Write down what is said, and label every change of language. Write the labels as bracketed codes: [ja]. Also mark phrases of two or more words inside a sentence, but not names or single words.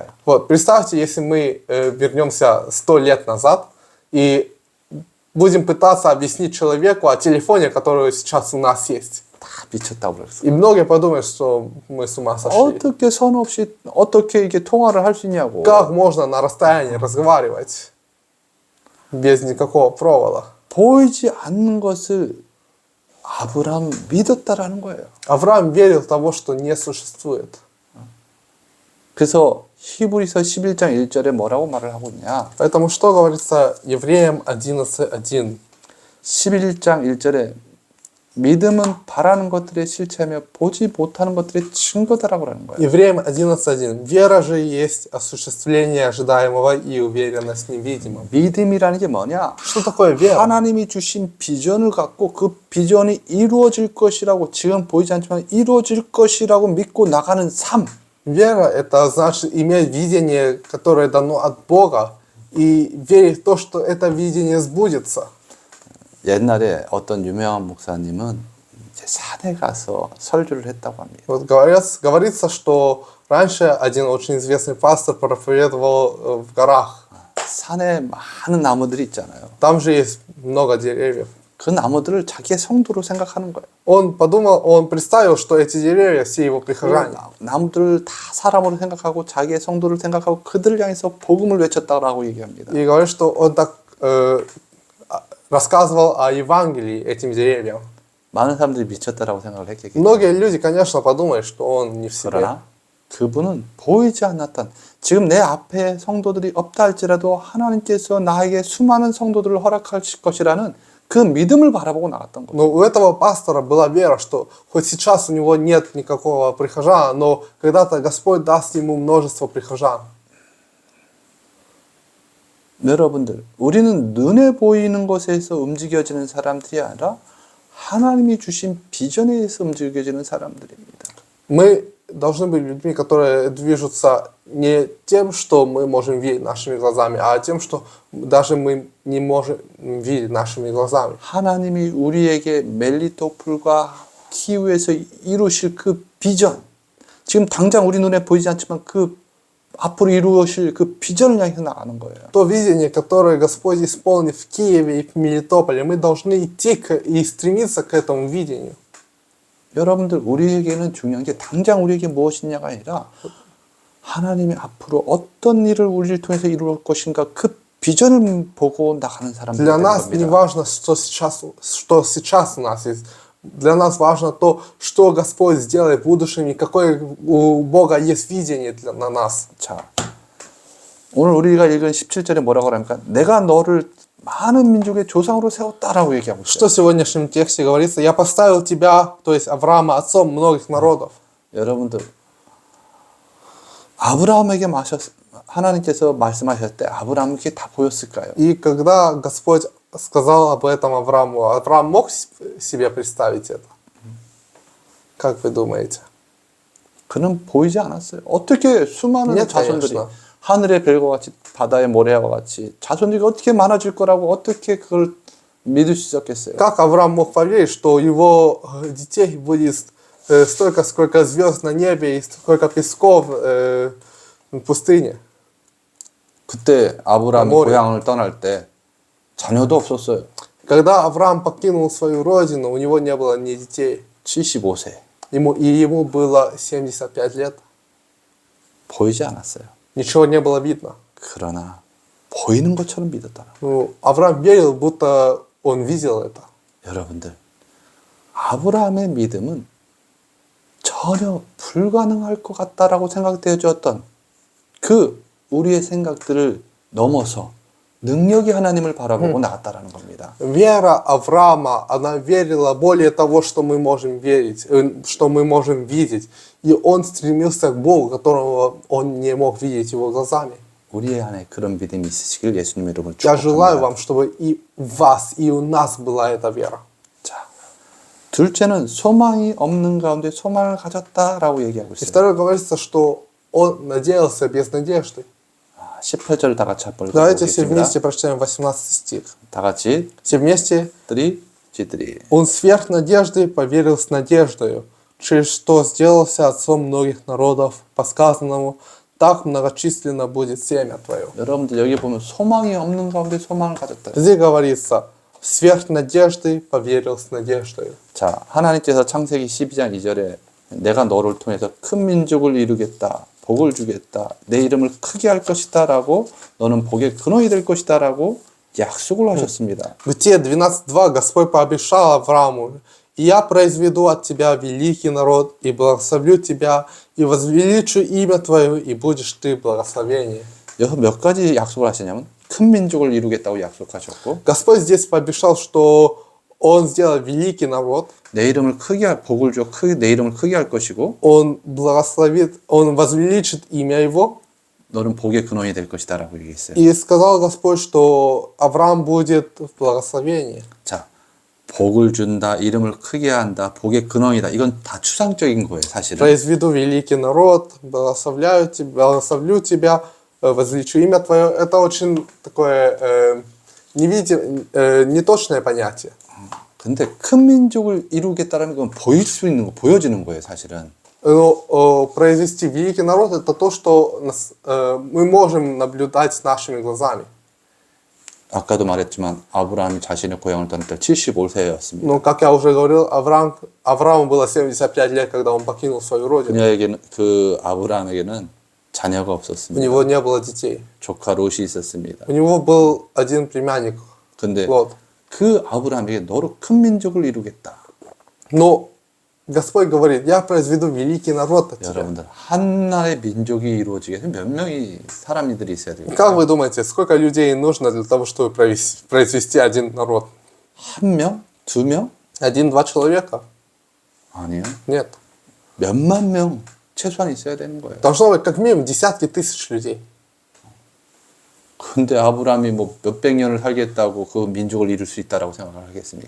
[ru] Вот, представьте, если мы вернемся 100 лет назад и будем пытаться объяснить человеку о телефоне, который сейчас у нас есть. [ko] 다 미쳤다고 그랬어요. [ru] И многие подумают, что мы с ума сошли. [ko] 어떻게 선 없이 어떻게 이게 통화를 할 수 있냐고. [ru] Как можно на расстоянии разговаривать без никакого провода? [ko] 보이지 않는 것을 아브라함 믿었다라는 거예요. [ru] Авраам верил в того, что не существует. [ko] 그래서 히브리서 11장 1절에 뭐라고 말을 하고 있냐? [ru] Поэтому что говорится Евреям 11:1? [ko] 11장 1절에 믿음은 바라는 것들의 실체며 보지 못하는 것들의 증거다라고 하는 거예요. [ru] Евреям 11:1. Вера же есть осуществление ожидаемого и уверенность в невидимом. [ko] 믿음이라는 게 뭐냐? [ru] Что такое вера? [ko] 하나님이 주신 비전을 갖고 그 비전이 이루어질 것이라고 지금 보이지 않지만 이루어질 것이라고 믿고 나가는 삶. [ru] Вера — это значит иметь видение, которое дано от Бога, и верить в то, что это видение сбудется. [ko] 옛날에 어떤 유명한 목사님은 이제 산에 가서 설교를 했다고 합니다. [ru] Вот говорится, что раньше один очень известный пастор проповедовал в горах. [ko] 산에 많은 나무들이 있잖아요. [ru] Там же есть много деревьев. [ko] 그 나무들을 자기의 성도로 생각하는 거예요. [ru] Он представил, что эти деревья все его прихожане. [ko] 나무들을 다 사람으로 생각하고 자기의 성도를 생각하고 그들을 향해서 복음을 외쳤다라고 얘기합니다. [ru] И говорит, что он так рассказывал о Евангелии этим деревьям. [ko] 많은 사람들이 미쳤다라고 생각을 했겠죠. [ru] Многие люди, конечно, подумают, что он не в себе. [ko] 그러나 그분은 보이지 않았던 지금 내 앞에 성도들이 없다 할지라도 하나님께서 나에게 수많은 성도들을 허락하실 것이라는 그 믿음을 바라보고 나갔던 거예요. [ru] Но у этого пастора была вера, что хоть сейчас у него нет никакого прихожана, но когда-то Господь даст ему множество прихожан. [ko] 여러분들, 우리는 눈에 보이는 것에서 움직여지는 사람들이 아니라 하나님이 주신 비전에 의해서 움직여지는 사람들입니다. [ru] Мы должны быть людьми, которые движутся не тем, что мы можем видеть нашими глазами, а тем, что даже мы не можем видеть нашими глазами. [ko] 하나님이 우리에게 멜리토폴과 키우에서 이루실 그 비전, 지금 당장 우리 눈에 보이지 않지만 그 앞으로 이루어질 그 비전을 향해서 나가는 거예요. [ru] То видение, которое Господь исполнит в Киеве и в Мелитополе, мы должны идти и стремиться к этому видению. [ko] 여러분들, 우리에게는 중요한 게 당장 우리에게 무엇이냐가 아니라 하나님이 앞으로 어떤 일을 우리를 통해서 이루어 올 것인가 그 비전을 보고 나가는 사람들이 [ru] Для [ko] 되는 [ru] нас не [ko] 겁니다. [ru] важно, что сейчас у нас есть. Для нас важно то, что Господь сделает в будущем, и какое у Бога есть видение на нас. [ko] 자, 오늘 우리가 읽은 17절에 뭐라고 합니까? 내가 너를 많은 민족의 조상으로 세웠다라고 얘기하고 있어요. [ru] Что в сегодняшнем тексте говорится? Я поставил тебя, то есть Авраама, отцом многих народов. [ko] 여러분들 아브라함에게 하나님께서 말씀하셨을 때 아브라함에게 다 보였을까요? [ru] И когда Господь сказал об этом Аврааму, Авраам мог себе представить это? Как вы думаете? [ko] 그는 보이지 않았어요. 어떻게 수많은 [ru] Нет, [ko] 자손들이 [ru] конечно. [ko] 하늘의 별과 같이 바다의 모래와 같이 자손들이 어떻게 많아질 거라고 어떻게 그걸 믿을 수 있었겠어요? [ru] Как Авраам мог поверить, что его детей будет столько, сколько звезд на небе и столько песков в пустыне? [ko] 그때 아브라함이 모래. 고향을 떠날 때 자녀도 없었어요. [ru] Когда Авраам покинул свою родину, у него не было ни детей. [ko] 75세. [ru] Ему было 75 лет. [ko] 보이지 않았어요. [ru] Ничего не было видно. [ko] 그러나 보이는 것처럼 믿었다. [ru] Ну, Авраам верил, будто он видел это. [ko] 여러분들, 아브라함의 믿음은 전혀 불가능할 것 같다라고 생각되어졌던 그 우리의 생각들을 넘어서 능력이 하나님을 바라보고 나갔다라는 겁니다. [ru] Вера Авраама, она верила более того, что мы можем верить, что мы можем видеть. И он стремился к Богу, которого он не мог видеть его глазами. [ko] 우리의 안에 그런 믿음이 있으시길 예수님 이름으로 [ru] Я желаю [ko] 축복합니다. [ru] вам, чтобы и у вас, и у нас была эта вера. [ko] 자, 둘째는 소망이 없는 가운데 소망을 가졌다라고 얘기하고 [ru] И [ko] 있어요. [ru] второе говорится, что он надеялся без надежды. [ko] 18절 다 같이 한번 [ru] Давайте все [ko] 읽어보겠습니다. [ru] вместе прочитаем 18 стих. [ko] 다 같이 [ru] Все вместе. [ko] 지들이 [ru] Он сверх надежды поверил с надеждою, через что сделался отцом многих народов, по сказанному, так многочисленно будет семя твое. [ko] 여러분들 여기 보면 소망이 없는 가운데 소망을 가졌다. [ru] Здесь говорится, сверх надежды поверил с надеждою. [ko] 자, 하나님께서 창세기 12장 2절에 내가 너를 통해서 큰 민족을 이루겠다. 복을 주겠다. 내 이름을 크게 할 것이다. 라고 너는 복의 근원이 될 것이다. 라고 약속을 하셨습니다. [ru] В Бытие 12.2 Господь пообещал Аврааму, «И я произведу от тебя великий народ, и благословлю тебя, и возвеличу имя твое, и будешь ты благословение». [ko] 여기서 몇 가지 약속을 하시냐면 큰 민족을 이루겠다고 약속하셨고 [ru] Господь здесь пообещал, что Он сделает великий народ, [ko] 내 이름을 크게 할 복을 줘 내 이름을 크게 할 것이고 [ru] Он благословит, Он возвеличит имя Его. [ko] 너는 복의 근원이 될 것이다 라고 얘기했어요. И сказал Господь, что Авраам будет в благословении. 자, 복을 준다, 이름을 크게 한다, 복의 근원이다. 이건 다 추상적인 거예요, 사실은. [ru] Произведу великий народ, благословлю тебя, возвеличу имя Твое. Это очень такое неточное понятие. [ko] 근데 큰 민족을 이루겠다라는 건 보일 수 있는 거, 보여지는 거예요, 사실은. [ru] Но произвести великий народ это то, что мы можем наблюдать нашими глазами. [ko] 아까도 말했지만 아브라함이 자신의 고향을 떠날 때 75세였습니다. [ru] Но, как я уже говорил, Аврааму было 75 лет, когда он покинул свою родину. [ko] 그녀에게는 그 아브라함에게는 자녀가 [ru] У [ko] 없었습니다. [ru] него не было детей. [ko] 조카 롯이 있었습니다. [ru] У него был один племянник, [ko] 근데 [ru] Лот. [ko] 그 아브라함에게 너로 큰 민족을 이루겠다. [ru] Но Господь говорит, я произведу великий народ от тебя. [ko] 여러분들 한 나라의 민족이 이루어지게 위해서 몇 명이 사람들이 있어야 돼요. [ru] Как вы думаете, сколько людей нужно для того, чтобы произвести один народ? [ko] 한 명? 두 명? [ru] Один-два человека? [ko] 아니요. [ru] Нет. [ko] 몇만 명 최소한 있어야 되는 거예요. [ru] Должно быть как минимум десятки тысяч людей. [ko] 근데 아브라함이 뭐 몇백 년을 살겠다고 그 민족을 이룰 수 있다라고 생각을 하겠습니까?